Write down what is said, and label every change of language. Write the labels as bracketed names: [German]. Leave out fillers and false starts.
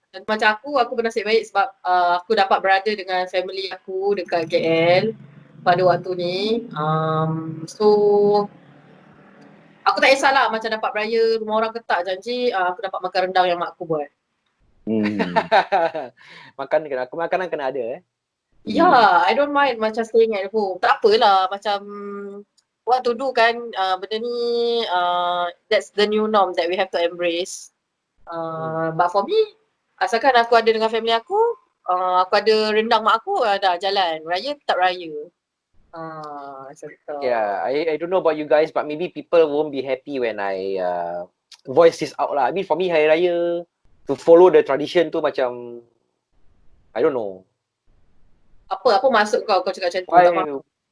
[Malay] Macam aku bernasib baik sebab aku dapat berada dengan family aku dekat KL pada waktu ni. So aku tak kisahlah macam dapat beraya rumah orang ke tak, janji aku dapat makan rendang yang mak aku buat. Makanan kena ada [English] Yeah, I don't mind macam staying at home. [Malay] Tak apalah macam [English] what to do kan, [Malay] benda ni [English] that's the new norm that we have to embrace. But for me, [Malay] asalkan aku ada dengan family aku ada rendang mak aku, dah jalan. Raya tetap raya. Macam tu. [English] Yeah, I don't know about you guys, but maybe people won't be happy when I voice this out lah. I mean for me, hari raya to follow the tradition [Malay] tu macam [English] I don't know. [Malay] Apa maksud kau cakap macam tu? Tak faham.